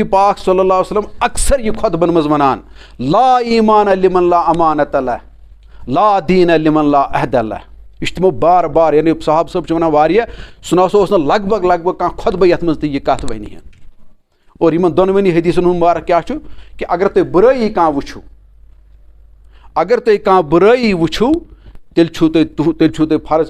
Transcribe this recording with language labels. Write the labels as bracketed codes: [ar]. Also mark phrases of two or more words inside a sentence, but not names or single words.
[ks] پاک [ar] صلی اللہ علیہ وسلم [ks] اکثر یہِ خۄطبن منٛز وَنان [ar] لا ایٖمان لمن لا امانۃ لہ لا دیٖن لمن لا عہد لہ [ks] یہِ چھُ تِمو بار بار یعنی صحابہٕ صٲب چھِ وَنان واریاہ سُہ نہ سا اوس نہٕ لگ بگ کانٛہہ خۄطبہٕ یَتھ منٛز تہِ یہِ کَتھ وَنہِ ہن اور یِمن دۄنوٕنی حدیٖثن ہُنٛد مُبارک کیٛاہ چھُ کہِ اگر تُہۍ بُرٲیی کانٛہہ وٕچھِو اگر تُہۍ کانٛہہ بُرٲیی وٕچھِو تیٚلہِ چھُو تۄہہِ فرض